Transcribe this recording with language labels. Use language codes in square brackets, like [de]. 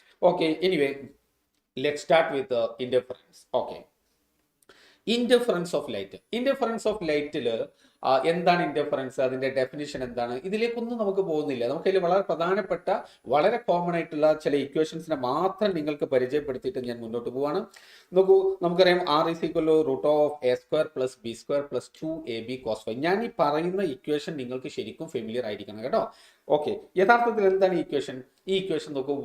[en] Okay, anyway let start with interference. [ml] Okay, interference of ലൈറ്റിൽ എന്താണ് interference, അതിന്റെ definition എന്താണ്, ഇതിലേക്കൊന്നും നമുക്ക് പോകുന്നില്ല. നമുക്കതിൽ വളരെ പ്രധാനപ്പെട്ട വളരെ കോമൺ ആയിട്ടുള്ള ചില ഇക്വേഷൻസിനെ മാത്രം നിങ്ങൾക്ക് പരിചയപ്പെടുത്തിയിട്ട് ഞാൻ മുന്നോട്ട് പോവാണ്. നോക്കൂ, നമുക്കറിയാം R = √A² + B² + 2AB cos ϕ. ഞാൻ ഈ പറയുന്ന ഇക്വേഷൻ നിങ്ങൾക്ക് ശരിക്കും ഫെമിലിയർ ആയിരിക്കണം കേട്ടോ. ഓക്കെ, യഥാർത്ഥത്തിൽ എന്താണ് ഈ ഇക്വേഷൻ നോക്കൂ.